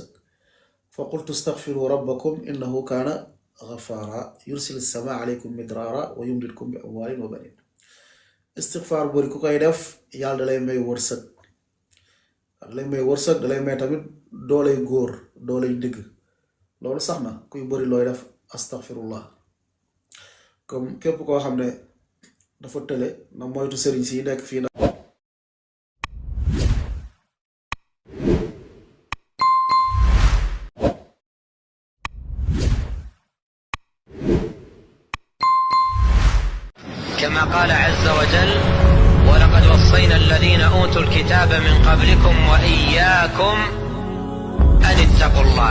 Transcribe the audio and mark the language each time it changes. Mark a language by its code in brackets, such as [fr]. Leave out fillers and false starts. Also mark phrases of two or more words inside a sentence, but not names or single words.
[ar] فقلت استغفروا ربكم إنه كان غفارا يرسل السماء عليكم مدرارا ويمددكم بأموال وبنين [wo] istighfar bu bari ku koy def yàlla dalay may wërsëg dalay may wërsëg dalay may tamit doolay góor doolay digg loolu sax na kuy bari looy def astaghfirullah comme képp koo xam ne dafa tële na moytu sëriñ si nekk fii na [ar] كما قال عز وجل ولقد وصينا الذين أوتوا الكتاب من قبلكم وإياكم أن اتقوا الله